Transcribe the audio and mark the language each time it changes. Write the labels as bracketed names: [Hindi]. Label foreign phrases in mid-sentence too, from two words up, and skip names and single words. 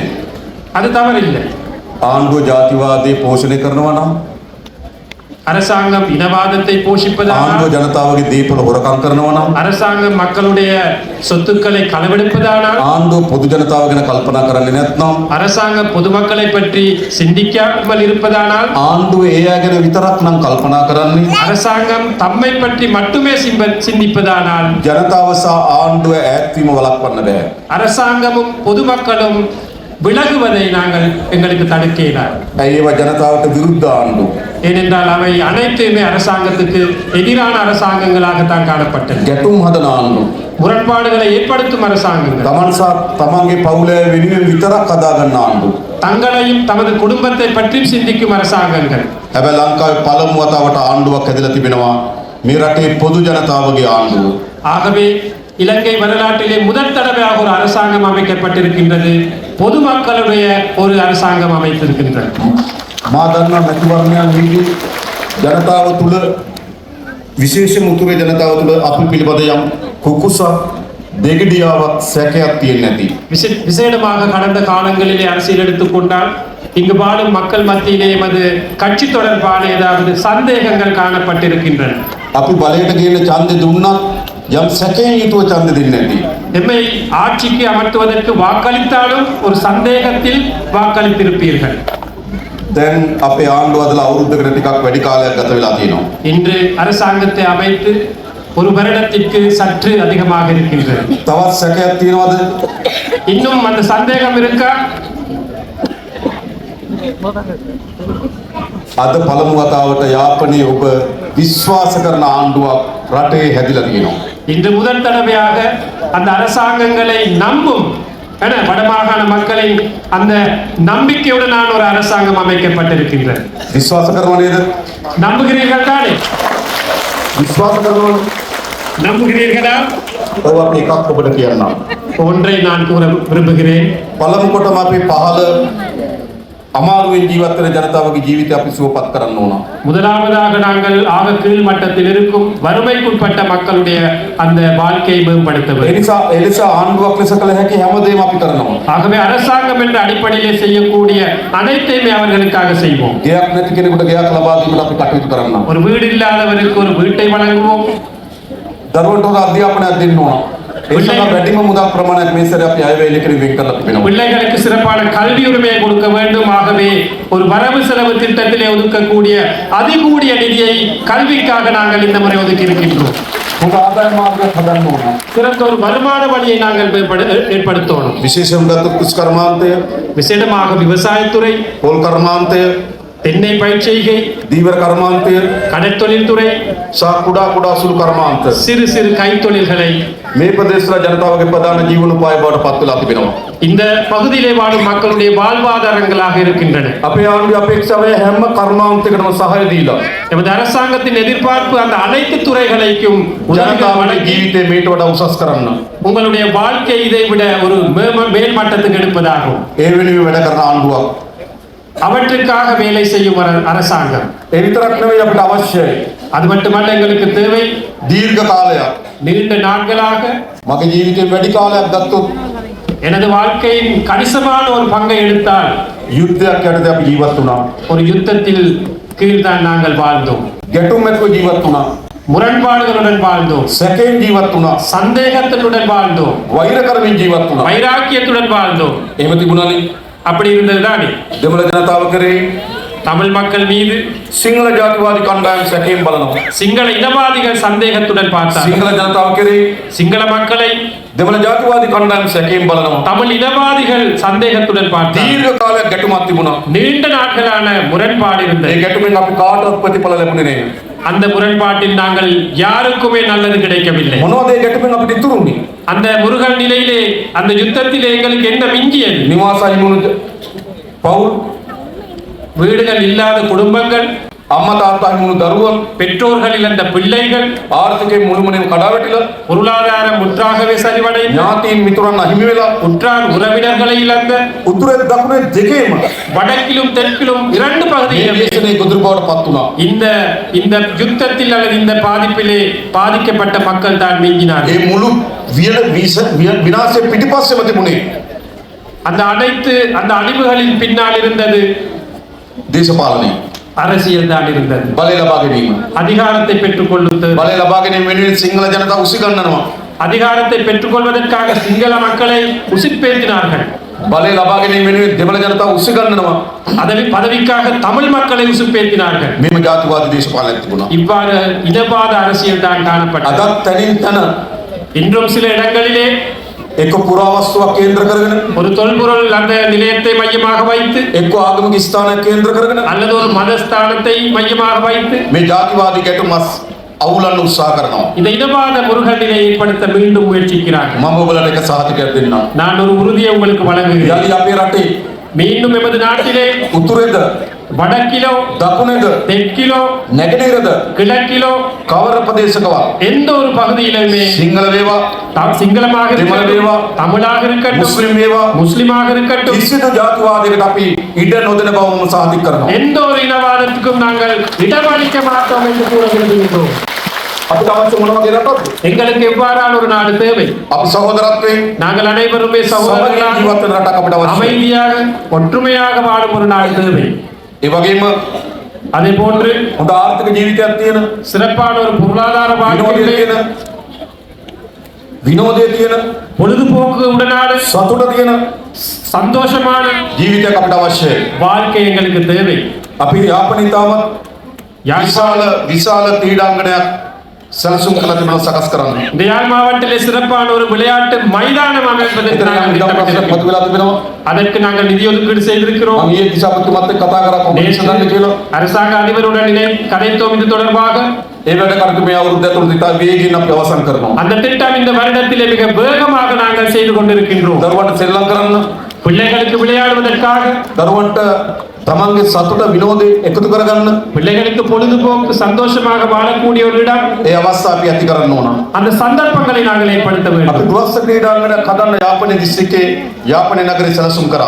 [Tamil] அது தவறில்லை. [Sinhala] ආණ්ඩුව ජාතිවාදය පෝෂණය කරනවා නම්, [Tamil] அரசாங்கம் இனவாதத்தை [Sinhala] ආණ්ඩුව [Tamil] போஷிப்பதானால், [Sinhala] ජනතාවගේ දීපල හොරකම් කරනවා නම්, [Tamil] அரசாங்கம் மக்களுடைய சொத்துக்களை களவெடுப்பதானால், [Sinhala] ආණ්ඩුව පොදු ජනතාව ගැන කල්පනා කරන්නේ නැත්නම්, [Tamil] அரசாங்கம் பொதுமக்களை பற்றி சிந்திக்காமல் இருப்பதானால், [Sinhala] ආණ්ඩුව ඒ අය ගැන විතරක් නම් කල්පනා කරන්නේ, [Tamil] அரசாங்கம் தம்மை பற்றி மட்டுமே சிந்திப்பதானால், [Sinhala] ජනතාව සහ ආණ්ඩුව ඈත්වීම වළක්වන්න බෑ. [Tamil] அரசாங்கமும் பொதுமக்களும் விலகுவதை நாங்கள் எங்களுக்கு தடுக்க இயலாது. [Sinhala] ඇයි ඒවා ජනතාවට විරුද්ධ ආණ්ඩු? [Tamil] ஏனென்றால் அவை அனைத்துமே அரசாங்கத்துக்கு எதிரான அரசாங்கங்களாகத்தான் காணப்பட்டன. [Sinhala] ගැටුම් හදන ආණ්ඩු. [Tamil] முரண்பாடுகளை ஏற்படுத்தும் அரசாங்கங்கள், [Sinhala] තමන් සහ තමන්ගේ පවුලේ වෙනුවෙන් විතරක් හදාගන්න ආණ්ඩු. [Tamil] தங்களையும் தமது குடும்பத்தை பற்றியும் சிந்திக்கும் அரசாங்கங்கள். [Sinhala] හැබැයි ලංකාවේ පළමු වතාවට ආණ්ඩුවක් හැදලා තිබෙනවා. මේ රටේ පොදු ජනතාවගේ ආණ්ඩුව. [Tamil] ஆகவே இலங்கை வரலாற்றிலே முதல் தடவையாக ஒரு அரசாங்கம் அமைக்கப்பட்டிருக்கின்றது. பொதுமக்களுடைய ஒரு அரசாங்கம் அமைத்திருக்கின்றது. [Sinhala] මා දන්නා මැතිවරණයන් වීදී ජනතාව තුළ විශේෂම උතුරේ ජනතාව තුළ අපි පිළිබඳ යම් කුකුසක් දෙගඩියාවක් සැකයක් තියෙන්නේ නැති. [Tamil] விசேடமாக கடந்த காலங்களிலே அரசியல் எடுத்துக்கொண்டால் இங்கு வாழும் மக்கள் மத்தியிலே எமது கட்சி தொடர்பான ஏதாவது சந்தேகங்கள் காணப்பட்டிருக்கின்றன. [Sinhala] අපි බලයට ගේන ඡන්දෙ දුන්නත් යම් සැකයෙන් යුතුව ඡන්දෙ දෙන්නේ නැති. [Tamil] எம்மை ஆட்சிக்கு அமர்த்துவதற்கு வாக்களித்தாலும் ஒரு சந்தேகத்தில் வாக்களித்திருப்பீர்கள். [Sinhala] දැන් අපේ ආණ්ඩුව අදලා අවුරුද්දකට ටිකක් වැඩි කාලයක් ගත වෙලා තියෙනවා. [Tamil] இன்று அரசாங்கத்தை அமைத்து ஒரு வருடத்திற்கு சற்று அதிகமாக இருக்கின்றது. [Sinhala] තවත් සැකයක් තියෙනවද? [Tamil] இன்னும் அந்த சந்தேகம் இருக்கா? [Sinhala] අද පළමු වතාවට යාපනයේ ඔබ විශ්වාස කරන ආණ්ඩුවක් රටේ හැදිලා තියෙනවා. [Tamil] இன்று முதல் தடவையாக அந்த அரசாங்கங்களை நம்பும் வடமாகாண மக்களின் அந்த நம்பிக்கையுடனான ஒரு அரசாங்கம் அமைக்கப்பட்டிருக்கின்றது. [Sinhala] විශ්වාස කරනව නේද? [Tamil] நம்புகிறீர்கள் தானே? [Sinhala] විශ්වාස කරනව. [Tamil] நம்புகிறீர்களா? [Sinhala] ඔව් අපි එකක් ඔබට කියන්නම්. [Tamil] ஒன்றை நான் கூற விரும்புகிறேன். [Sinhala] පළමු කොටම අපි පහළ අමාරුවෙන් ජීවත් වෙන ජනතාවගේ ජීවිතය අපි සුවපත් කරන්න ඕන. [Tamil] முதலாவதாக நாங்கள் ஆக கீழ் மட்டத்தில் இருக்கும் வறுமைக்குட்பட்ட மக்களுடைய அந்த வாழ்க்கையை மேம்படுத்த வேண்டும். [Sinhala] එනිසා ආණ්ඩුවක් ලෙස කළ හැකි හැමදේම අපි කරනවා. [Tamil] ஆகவே அரசாங்கம் என்ற அடிப்படையிலே செய்யக்கூடிய அனைத்தையுமே அவர்களுக்காக செய்வோம். [Sinhala] ගෙයක් නැති කෙනෙකුට ගෙයක් ලබා දීමට අපි කටයුතු කරනවා. [Tamil] ஒரு வீடு இல்லாதவருக்கு ஒரு வீட்டை வழங்குவோம். [Sinhala] දරුවන්ට උදා අධ්‍යාපනයක් දෙන්න ඕන. ඒ සඳහා වැඩිම මුදල් ප්‍රමාණයක් මේ සැරේ අපි අයවැය ඉලක්කයෙන් වෙන් කරලා තිබෙනවා. [Tamil] பிள்ளைகளுக்கு சிறப்பான கல்வி உரிமையை கொடுக்க வேண்டும். ஆகவே ஒரு வரவு செலவு திட்டத்திலே ஒதுக்கக்கூடிய அதிகூடிய நிதியை கல்விக்காக நாங்கள் இந்த முறை ஒதுக்கி இருக்கின்றோம். [Sinhala] හොඳ ආදාය මාර්ගයක් හදන්න ඕන. [Tamil] சிறந்த ஒரு வருமான வழியை நாங்கள் ஏற்படுத்தணும். [Sinhala] විශේෂයෙන් ගත්තොත් කෘෂි කර්මාන්තය, [Tamil] விசேடமாக விவசாயத்துறை, [Sinhala] පොල් කර්මාන්තය, [Tamil] தென்னை பயிர் செய்கை, [Sinhala] දීවර කර්මාන්තය [Tamil] கடற்தொழில் துறை, [Sinhala] සහ කුඩා කුඩා සුළු කර්මාන්ත [Tamil] சிறு சிறு கைத்தொழில்களை [Sinhala] මේ ප්‍රදේශවල ජනතාවගේ ප්‍රධාන ජීවනෝපාය බවට පත් වෙලා තිබෙනවා. [Tamil] இந்த பகுதியிலே வாழும் மக்களுடைய வாழ்வாதாரங்களாக இருக்கின்றன. [Sinhala] අපේ ආණ්ඩුවේ අපේක්ෂාවේ හැම කර්මාන්තයකටම සහාය දීලා [Tamil] நமது அரசாங்கத்தின் எதிர்பார்ப்பு அந்த அனைத்து துறைகளைக்கும் [Sinhala] ජනතාවගේ [Tamil] வழங்கி [Sinhala] ජීවිතේ මේට වඩා උසස් කරන්න. [Tamil] உங்களுடைய வாழ்க்கை இதை விட ஒரு மேல் மட்டத்துக்கு எடுப்பதாகும். [Sinhala] ඒ වෙනුවෙන් වැඩ කරන ආණ්ඩුවක්. [Tamil] அவற்றுக்காக வேலை செய்யும் ஒரு அரசாங்கம். [Sinhala] ඒ විතරක් නෙවෙයි අපිට අවශ්‍යයි. [Tamil] அது மட்டுமல்ல, எங்களுக்கு தேவை [Sinhala] දීර්ඝ කාලයක්. [Tamil] நீண்ட நாட்களாக [Sinhala] මගේ ජීවිතේ වැඩි කාලයක් ගත්තොත් [Tamil] எனது வாழ்க்கையின் கணிசமான ஒரு பங்கை எடுத்தால் [Sinhala] යුද්ධයක් යටතේ අපි ජීවත් වුණා. [Tamil] ஒரு யுத்தத்தில் கீழ்தான் நாங்கள் வாழ்ந்தோம். [Sinhala] ගැටුම් එක්ක ජීවත් වුණා. [Tamil] முரண்பாடுகளுடன் வாழ்ந்தோம். [Sinhala] සැකයෙන් ජීවත් වුණා. [Tamil] சந்தேகத்துடன் வாழ்ந்தோம். [Sinhala] වෛර කරමින් ජීවත් වුණා. [Tamil] வைராக்கியத்துடன் வாழ்ந்தோம். [Sinhala] එහෙම තිබුණානේ. [Tamil] அப்படி இருந்ததுதானே [Sinhala] දෙමළ ජනතාව කරේ [Tamil] தமிழ் மக்கள் மீது [Sinhala] සිංහල ජාතිවාදී කණ්ඩායම් සැකයෙන් බලනවා. [Tamil] சிங்கள இனவாதிகள் சந்தேகத்துடன் பார்த்தார். [Sinhala] සිංහල ජනතාව කරේ [Tamil] சிங்கள மக்களை [Sinhala] දෙමළ ජාතිවාදී කණ්ඩායම් සැකයෙන් බලනවා. [Tamil] தமிழ் இனவாதிகள் சந்தேகத்துடன் பார்த்தார். [Sinhala] දීර්ඝ කාලයක් ගැටුමක් තිබුණා. [Tamil] நீண்ட நாட்களான முரண்பாடு [Sinhala] ඒ [Tamil] இருந்தது. [Sinhala] ගැටුමෙන් අපි කාටවත් ප්‍රතිඵල ලැබුණේ නැහැ. [Tamil] அந்த முரண்பாட்டில் நாங்கள் யாருக்குமே நல்லது கிடைக்கவில்லை. [Sinhala] මොනවද ඒ ගැටුමෙන් අපිට ඉතුරුනේ? [Tamil] அந்த முருகல் நிலையிலே அந்த யுத்தத்திலே எங்களுக்கு என்ன மிஞ்சியது? [Sinhala] නිවාස අහිමුණු පවුල්, [Tamil] வீடுகள் இல்லாத குடும்பங்கள், [Sinhala] අම්මා තාත්තා අහිමුණු දරුවන්, [Tamil] பெற்றோர்கள் இழந்த பிள்ளைகள், [Sinhala] ආර්ථිකයෙන් මුළුමනින්ම කඩාවැටිලා, [Tamil] பொருளாதாரம் முற்றாகவே சரிவடைந்து, [Sinhala] ඥාතීන් මිතුරන් අහිමි වෙලා, [Tamil] உற்றார் உறவினர்களை இழந்த, [Sinhala] උතුරේ දකුණේ දෙකේම [Tamil] வடக்கிலும் தெற்கிலும் இரண்டு [Sinhala] මේ [Tamil] பகுதிகளில் [Sinhala] දේශනේ ගොදුරු බවට පත් වුණා. [Tamil] இந்த யுத்தத்தில் அல்லது இந்த பாதிப்பிலே பாதிக்கப்பட்ட மக்கள் தான் நீங்கினார்கள். [Sinhala] ඒ මුළු විනාශයේ පිටිපස්සෙම තිබුණේ [Tamil] அந்த அழிவுகளின் பின்னால் இருந்தது [Sinhala] දේශපාලනය. [Tamil] அரசியல் தான் இருந்தது. [Sinhala] බලය ලබා ගැනීම. [Tamil] அதிகாரத்தை பெற்றுக் கொள்வது, [Sinhala] බලය ලබා ගැනීම වෙනුවෙන් සිංහල ජනතාව උසිගන්නනවා. [Tamil] அதிகாரத்தை பெற்றுக்கொள்வதற்காக சிங்கள மக்களை உசிப்பேற்றினார்கள். [Sinhala] බලය ලබා ගැනීම වෙනුවෙන් දෙමළ ජනතාව උසිගන්නනවා. [Tamil] பதவிக்காக தமிழ் மக்களை உசுப்பேற்றினார்கள். [Sinhala] මේම ජාතිවාදී දේශපාලනයක් තිබුණා. [Tamil] இவ்வாறு இனவாத அரசியல் தான் காணப்பட்டது. [Sinhala] අදත් තනින් තන [Tamil] இன்றும் சில இடங்களிலே [Sinhala] එක්ක පුරාවස්තුවක් කේන්ද්‍ර කරගෙන, [Tamil] ஒரு தொல்பொருள் அந்த நிலையத்தை மையமாக வைத்து, [Sinhala] එක්ක ආගමික ස්ථානයක් කේන්ද්‍ර කරගෙන [Tamil] அல்லது ஒரு மதஸ்தானத்தை மையமாக வைத்து [Sinhala] මේ ජාතිවාදී ගැටුම් අවුලන්න උත්සාහ කරනවා. [Tamil] இந்த இனவாத முருகன் நிலையை ஏற்படுத்த மீண்டும் முயற்சிக்கிறார்கள். [Sinhala] මම ඔබලට එක සහතිකයක් දෙන්නම්. [Tamil] நான் ஒரு உறுதியை உங்களுக்கு வழங்குகிறேன். [Sinhala] යලි අපේ රටේ [Tamil] மீண்டும் எமது நாட்டிலே [Sinhala] උතුරේද [Tamil] வடக்கிலோ [Sinhala] දකුණේද [Tamil] தெற்கிலோ [Sinhala] නැගෙනහිරද [Tamil] கிழக்கிலோ [Sinhala] කවර ප්‍රදේශකවත් [Tamil] எந்த ஒரு பகுதியிலுமே [Sinhala] සිංහල වේවා [Tamil] சிங்களமாக [Sinhala] දෙමළ [Tamil] இருக்கட்டும், [Sinhala] වේවා [Tamil] தமிழாக இருக்கட்டும், [Sinhala] මුස්ලිම් වේවා [Tamil] முஸ்லிமாக இருக்கட்டும், [Sinhala] කිසිදු ජාතිවාදයකට අපි ඉඩ නොදෙන බව මම සාතික කරනවා. [Tamil] எந்த ஒரு இனவாதத்துக்கும் நாங்கள் இடமளிக்க மாட்டோம் என்று கூற விரும்புகின்றோம். [Sinhala] අපිට අවශ්‍ය මොන වගේ රටක්ද? [Tamil] எங்களுக்கு எவ்வாறான ஒரு நாடு தேவை? [Sinhala] අපි සහෝදරත්වයෙන් [Tamil] நாங்கள் அனைவருமே [Sinhala] සමගින් [Tamil] சகோதரர்களாக [Sinhala] ජීවත් වෙන රටක් අපිට අවශ්‍යයි. [Tamil] அமைதியாக ஒற்றுமையாக வாழும் ஒரு நாடு தேவை. [Sinhala] ඒ වගේම [Tamil] அதே போன்று [Sinhala] හොඳ ආර්ථික ජීවිතයක් තියෙන [Tamil] சிறப்பான ஒரு பொருளாதார [Sinhala] විනෝදයේ [Tamil] வாழ்க்கையிலே [Sinhala] තියෙන විනෝදයේ තියෙන [Tamil] பொழுதுபோக்கு உடனான [Sinhala] සතුට තියෙන [Tamil] சந்தோஷமான [Sinhala] ජීවිතයක් අපිට අවශ්‍යයි. [Tamil] வாழ்க்கை எங்களுக்கு தேவை. [Sinhala] අපි යාපනයේ තාමත් [Tamil] யாழ் [Sinhala] විශාල ක්‍රීඩාංගණයක් සැලසුම් කළ තිබෙනවා සකස් කරන්න. [Tamil] இந்த யாழ் மாவட்டத்திலே சிறப்பான ஒரு விளையாட்டு மைதானம் அமைப்பதற்கு [Sinhala] එතන [Tamil] நாங்கள் [Sinhala] ඉඩම් ප්‍රශ්නයක් [Tamil] திட்டமிட்டிருக்கிறோம். [Sinhala] මතුවලා තිබෙනවා. [Tamil] அதற்கு நாங்கள் நிதி ஒதுக்கீடு செய்திருக்கிறோம். [Sinhala] මම ඊයේ දිසාපතිතුමාත් එක්ක කතා කරා කොහොමද දන්නේ කියලා. [Tamil] அரசாங்க அதிபருடன் கதைத்தோம் இது தொடர்பாக. [Sinhala] ඒ වැඩ කටයුතු මේ අවුරුද්ද ඇතුළත ඉතා වේගයෙන් අපි අවසන් කරනවා. [Tamil] அந்த திட்டம் இந்த வருடத்திலே மிக வேகமாக நாங்கள் செய்து கொண்டிருக்கின்றோம். [Sinhala] දරුවන්ට සෙල්ලම් කරන්න, [Tamil] பிள்ளைகளுக்கு விளையாடுவதற்காக, [Sinhala] දරුවන්ට තමන්ගේ සතුට විනෝදේ එකතු කරගන්න [Tamil] பிள்ளைகளுக்கு பொழுதுபோக்கு சந்தோஷமாக வாழக்கூடிய ஒரு இடம், [Sinhala] ඒ අවස්ථා අපි ඇති කරන්න ඕන. [Tamil] அந்த சந்தர்ப்பங்களை நாங்கள் ஏற்படுத்த [Sinhala] අපි [Tamil] வேண்டும். [Sinhala] ගෘහස්ත ක්‍රීඩාංගණයක් හදන්න යාපනයේ දිස්ත්‍රික්කයේ යාපනයේ නගරේ සැලසුම් කරා.